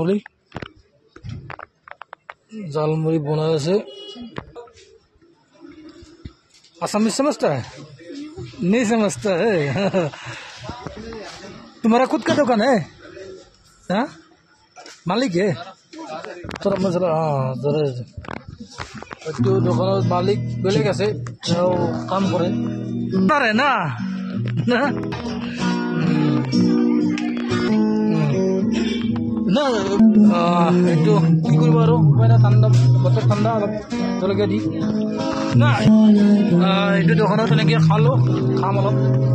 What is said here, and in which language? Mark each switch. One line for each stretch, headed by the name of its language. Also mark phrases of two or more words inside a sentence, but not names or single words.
Assamese: জালমুড়ি বনাই আছে
Hindi: आसामीज समझता है नहीं समझता है तुम्हारा खुद का दुकान है हाँ मालिक है थोड़ा मसला हाँ जरा तो दुकान मालिक
Assamese: বেলেগ আছে কাম কৰে তাৰে না না এইটো কি কৰিব আৰু ঠাণ্ডা বতৰ ঠাণ্ডা অলপ জলকীয়া দি না এইটো দোকানত তেনেকৈ খাম